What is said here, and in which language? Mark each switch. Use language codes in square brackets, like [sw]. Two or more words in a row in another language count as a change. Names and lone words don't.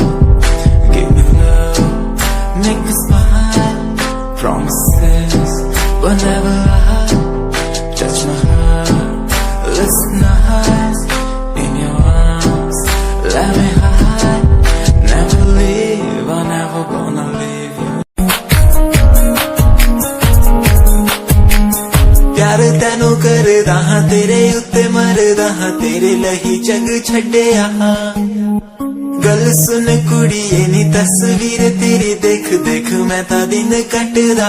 [en] Give me love, make me smile. Promises, but never lie. Touch my heart, listen nice. In your arms, let me hide. Never leave, I'm never gonna leave you. [pa] ਪਿਆਰ ਤੈਨੂੰ ਕਰਦਾ ਹਾਂ, ਤੇਰੇ ਉੱਤੇ ਮਰਦਾ ਹਾਂ, ਤੇਰੇ ਲਈ ਜੱਗ ਛੱਡਿਆ। ਗੱਲ ਸੁਣ ਕੁੜੀਏ ਨੀ ਤਸਵੀਰ ਤੇਰੀ ਦੇਖ ਦੇਖ ਮੈਂ ਤਾਂ ਦਿਨ ਕੱਟਦਾ।